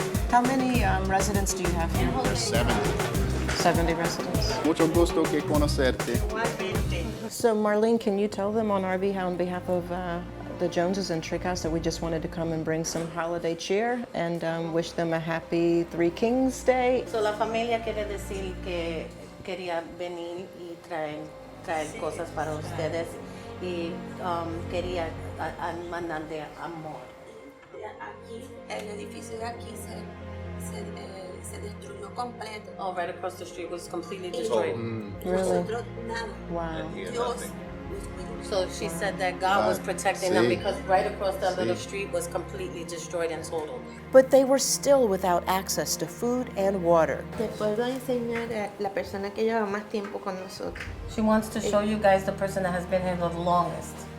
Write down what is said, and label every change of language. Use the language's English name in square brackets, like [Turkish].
[English] How many residents do you have here? There's 70 residents. [Spanish] Mucho gusto que conocerte. [English] So Marlene, can you tell them on behalf of the Joneses and Trig House that we just wanted to come and bring some holiday cheer and wish them a happy Three Kings Day? [Spanish] So la familia quiere decir que quería venir y traer cosas para ustedes y quería mandarle amor. Aquí, el edificio de aquí se destruyó completo. [English] Oh, right across the street was completely destroyed. Really? [Spanish] Nada. [English] Wow. [Spanish] Dios. [English] So she said that God was protecting them because right across that little street was completely destroyed and totaled. But they were still without access to food and water. [Spanish] Te puedo enseñar a la persona que lleva más tiempo con nosotros. [English] She wants to show you guys the person that has been here the longest.